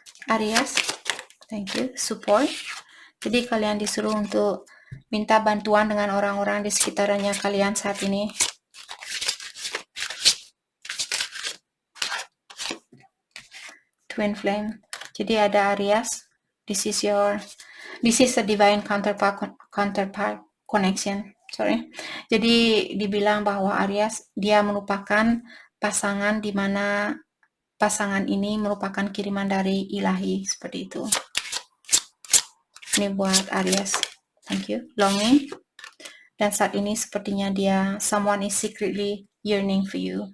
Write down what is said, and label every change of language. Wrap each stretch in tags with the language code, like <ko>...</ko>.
<en>Aries, thank you, support.</en> <id>Jadi kalian disuruh untuk minta bantuan dengan orang-orang di sekitarnya kalian saat ini. Twin flame. Jadi ada Aries.</id> <en>This is a divine counterpart connection. Sorry.</en> <id>Jadi dibilang bahwa Aries dia merupakan pasangan di mana pasangan ini merupakan kiriman dari ilahi, seperti itu. Ini buat Aries.</id> <en>Thank you. Longing.</en> <id>Dan saat ini sepertinya dia</id> <en>someone is secretly yearning for you.</en>